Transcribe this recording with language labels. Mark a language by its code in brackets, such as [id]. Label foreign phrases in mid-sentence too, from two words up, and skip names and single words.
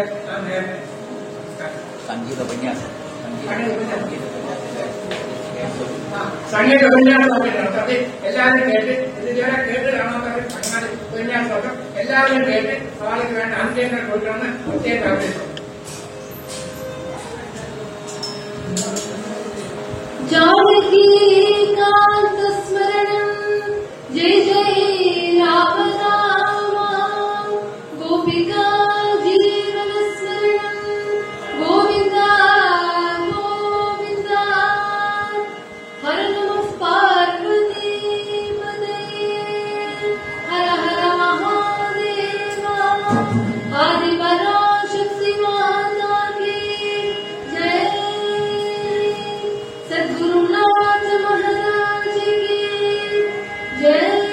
[ml] സംഗീത ഉപന്യാസം സമയം നടത്തി എല്ലാവരും കേട്ട് ഇതുവരെ കേട്ട് കാണാത്തവർ അങ്ങനെ ഉപന്യാസമൊക്കെ എല്ലാവരും കേട്ട് അവർക്ക് വേണ്ട ആശയങ്ങൾ കൊടുക്കണമെന്ന് പ്രത്യേകം ആഗ്രഹിച്ചു. [sa] जानकी कांत स्मरणं जय जय राम राम, गोपिका जीवन स्मरणं गोविंदा गोविंदा, हर नमः पार्वती पतये, हर हर महादेवा, आदि पराशक्ति [hi] माता की जय, [sa] सद्गुरुनाथ [hi] महाराज की जय।